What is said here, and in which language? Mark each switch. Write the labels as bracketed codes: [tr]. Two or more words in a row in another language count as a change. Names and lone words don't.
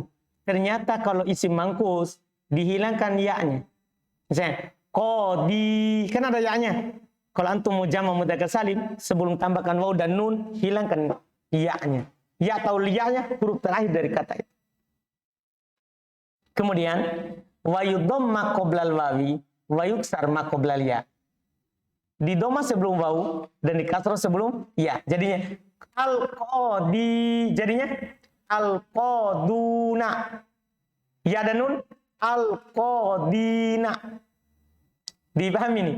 [id] Ternyata kalau [ar] isim mangkus [id] dihilangkan ya-nya. Misalnya qadi, kan ada ya-nya. Kalau antum mau [ar] jamak mudzakkar salim, [id] sebelum tambahkan waw dan nun, hilangkan ya-nya. Ya atau liyahnya huruf terakhir dari kata itu. [ar] Kemudian wa yudamma qoblal wawi wa yuksar ma qoblal ya. [id] Di doma sebelum waw dan di kasrah sebelum ya. Jadinya [ar] al-qadi, jadinya al-qaduna. [id] Ya dan nun al-qadina. Dipahami nih?